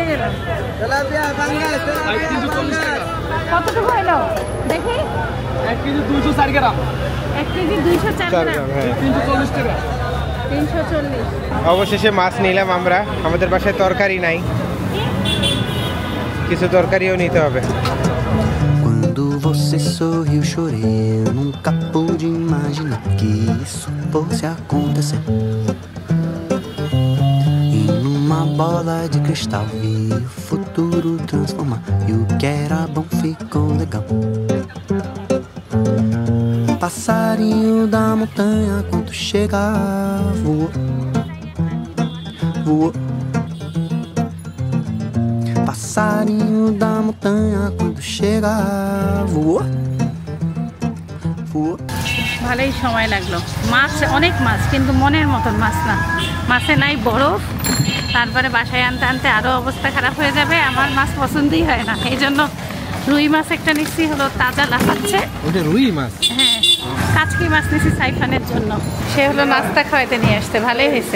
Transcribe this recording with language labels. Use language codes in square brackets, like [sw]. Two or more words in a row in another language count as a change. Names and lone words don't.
[bn] কতটুকু হলো দেখি? 1 কেজি 204 গ্রাম। 1 কেজি 204 গ্রাম। হ্যাঁ, 340 টাকা। 340। অবশেষে মাছ নিলাম আমরা। আমাদের বাসায় তরকারি নাই, কিছু তরকারিও নিতে হবে। [pt] Quando você sorriu, chorei. Eu nunca pude imaginar que isso fosse acontecer. E numa bola de cristal vi o futuro transformar. E o que era bom ficou legal. Passarinho da montanha, quando chega, voou, voou. Passarinho da montanha, quando chega, voou, voou. [bn] ভালোই সময় লাগলো। মাছ অনেক মাছ, কিন্তু মনের মতন মাছ না। মাছে নাই বরফ, তারপরে বাসায় আনতে আনতে আরও অবস্থা খারাপ হয়ে যাবে। আমার মাছ পছন্দই হয় না, এই জন্য রুই মাছ একটা নিচ্ছি, হলো তাজা লাফাচ্ছে। ওটা রুই মাছ? হ্যাঁ কাচকি মাছ নিয়েছি সাইফানের জন্য, সে হলো নাস্তা খাওয়াইতে নিয়ে আসতে, ভালোই হয়েছে।